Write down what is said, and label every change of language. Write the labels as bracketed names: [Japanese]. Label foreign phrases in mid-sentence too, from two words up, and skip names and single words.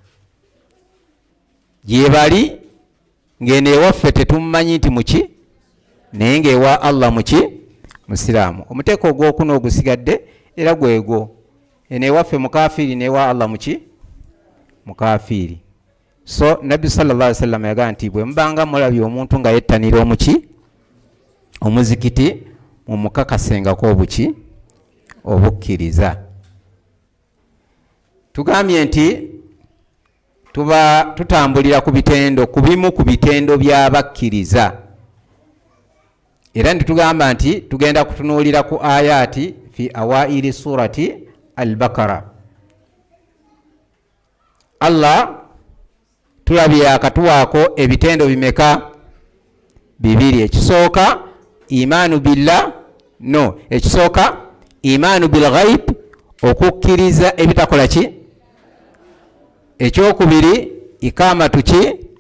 [Ganda] Gyebali ng'eno ewaffe tetumumanyi nti muki? Naye ng'ewa Allah muki? Musiraamu. Omuteeko ogwokuna ogusigadde era gwego. Eno ewaffe mukafiiri newa Allah muki? Mukafiiri. So Nabbi [Arabic] صلى الله عليه وسلم [Ganda] yagamba nti bwe mubanga mulabye omuntu nga yettanira omuzikiti mumukakasengako obukkiriza. Tugambye nti tuba tutambulira ku bimu ku bitendo by'abakkiriza. Era ntitugamba nti tugenda kutunuulira ku [Arabic] آيات في أوائل سورة البقرة. [Ganda] Allah tulabye akatuwaako ebitendo bimeka? Bibiri. Ekisooka [Arabic] إيمان بالله, [Ganda] ekisooka [Arabic] إيمان بالغيب, [Ganda] okukkiriza ebitakola ki? Ekyokubiri ikamatu ki?